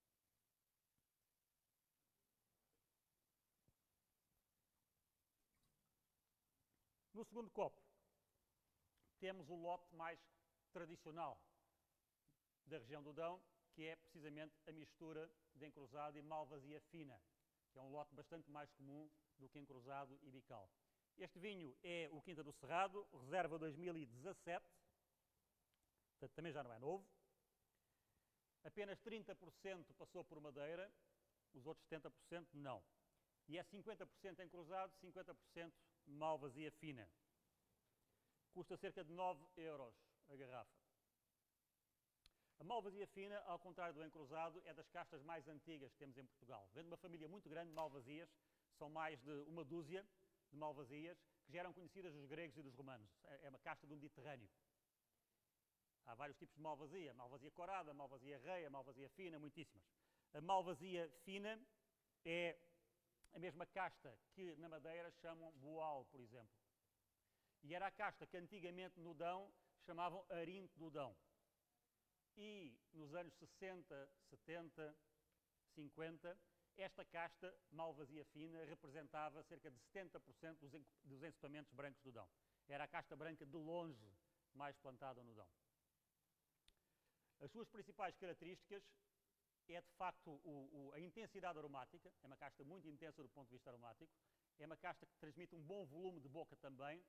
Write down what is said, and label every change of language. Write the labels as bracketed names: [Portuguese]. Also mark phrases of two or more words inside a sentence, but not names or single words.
[Portuguese] No segundo copo, temos o lote mais tradicional da região do Dão, que é precisamente a mistura de encruzado e malvasia fina, que é um lote bastante mais comum do que encruzado e bical. Este vinho é o Quinta do Cerrado, reserva 2017, portanto também já não é novo. Apenas 30% passou por madeira, os outros 70% não. E é 50% encruzado, 50% malvasia fina. Custa cerca de 9 euros a garrafa. A malvasia fina, ao contrário do encruzado, é das castas mais antigas que temos em Portugal. Vem de uma família muito grande de malvasias, são mais de uma dúzia de malvasias, que já eram conhecidas dos gregos e dos romanos. É uma casta do Mediterrâneo. Há vários tipos de malvasia. Malvasia corada, malvasia reia, malvasia fina, muitíssimas. A malvasia fina é a mesma casta que na Madeira chamam boal, por exemplo. E era a casta que antigamente no Dão chamavam arinto do Dão. E nos anos 60, 70, 50, esta casta, malvasia fina, representava cerca de 70% dos encetamentos brancos do Dão. Era a casta branca de longe mais plantada no Dão. As suas principais características é, de facto, a intensidade aromática. É uma casta muito intensa do ponto de vista aromático. É uma casta que transmite um bom volume de boca também.